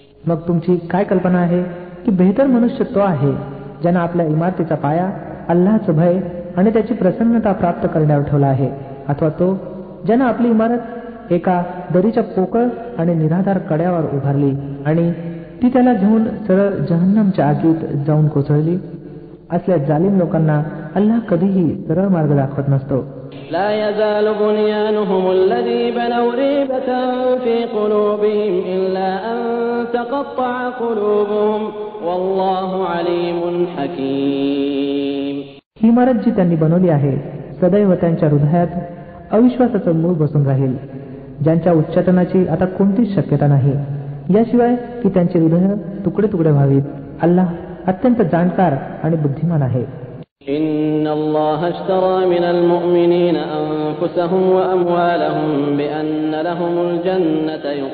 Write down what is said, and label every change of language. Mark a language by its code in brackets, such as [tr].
[mr] मग तुमची काय कल्पना आहे की बेहतर मनुष्य तो आहे ज्यानं आपल्या इमारतीचा पाया अल्लाहचं भय आणि त्याची प्रसन्नता प्राप्त करण्यावर ठेवला आहे, अथवा तो ज्यानं आपली इमारत एका दरीच्या पोकळ आणि निराधार कड्यावर उभारली आणि ती त्याला घेऊन सरळ जहन्नमच्या आगीत जाऊन कोसळली. असल्या जालिम लोकांना अल्लाह कधीही सरळ मार्ग दाखवत नसतो. [ar] لا يزال بنيانهم الذي بنوا ريبة في قلوبهم إلا أن تقطع قلوبهم والله عليم حكيم. [mr] ही इमारत जी त्यांनी बनवली आहे सदैव त्यांच्या हृदयात अविश्वासाचं मूळ बसून राहील, ज्यांच्या उच्चाटनाची आता कोणतीच शक्यता नाही, याशिवाय की त्यांचे हृदय तुकडे तुकडे व्हावीत. अल्लाह अत्यंत जाणकार आणि बुद्धिमान आहे. [ar] إن الله اشترى من المؤمنين أنفسهم وأموالهم بأن لهم الجنة